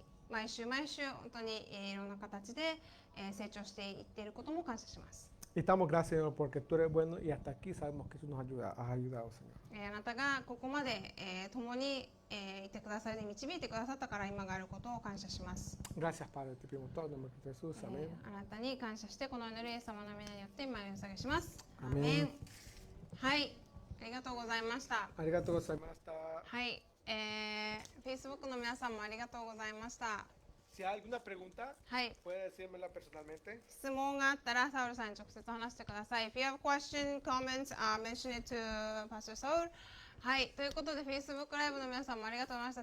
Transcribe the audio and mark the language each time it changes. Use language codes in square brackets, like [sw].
[ja] 毎週毎週本当にいろんな形で成長していっていることも感謝します。 [es] Y estamos gracias, Señor, porque tú eres bueno y hasta aquí sabemos que tú nos has ayudado, Señor. [ja] あなたがここまで共にいてくださり導いてくださったから今があることを感謝します。 [es] Gracias, Padre, te pedimos todo en el nombre de Jesús. Amén. [ja] あなたに感謝してこの祈りイエス様の皆によって今お下げします。アーメン。はい、ありがとうございました。 Arigato gozaimashita. はい、Facebook の皆さんもありがとうございました。 [es] Si hay alguna pregunta, [ja] はい、 [es] puede decírmela personalmente. [ja] 質問があったらサウルさんに直接話してください。 [en] If you have question, comments, mention it to Pastor Saul. [ja] はい、ということで Facebook ライブの皆さんもありがとうございました。